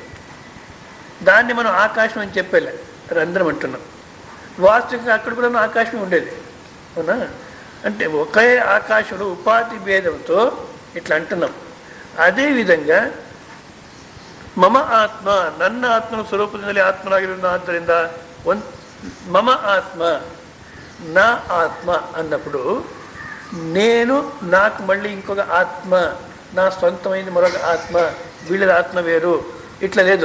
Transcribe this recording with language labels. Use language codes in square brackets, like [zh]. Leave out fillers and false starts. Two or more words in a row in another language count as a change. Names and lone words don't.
[te] దాన్ని మనం ఆకాశం అని చెప్పేలే, రంధ్రం అంటున్నాం. వాస్తవికంగా అక్కడ కూడా ఆకాశం ఉండేది, అవునా? అంటే ఒకే ఆకాశంలో ఉపాధి భేదంతో ఇట్లా అంటున్నాం. అదేవిధంగా [sa] మమ ఆత్మ, [kn] ನನ್ನ ಆತ್ಮನ ಸ್ವರೂಪದಿಂದಲೇ ಆತ್ಮನಾಗಿರುವುದರಿಂದ [sa] మమ ఆత్మ, [te] నా ఆత్మ అన్నప్పుడు నేను, నాకు మళ్ళీ ఇంకొక ఆత్మ, నా సొంతమైంది మరొక ఆత్మ, వీళ్ళ ఆత్మ వేరు, ఇట్లా లేదు.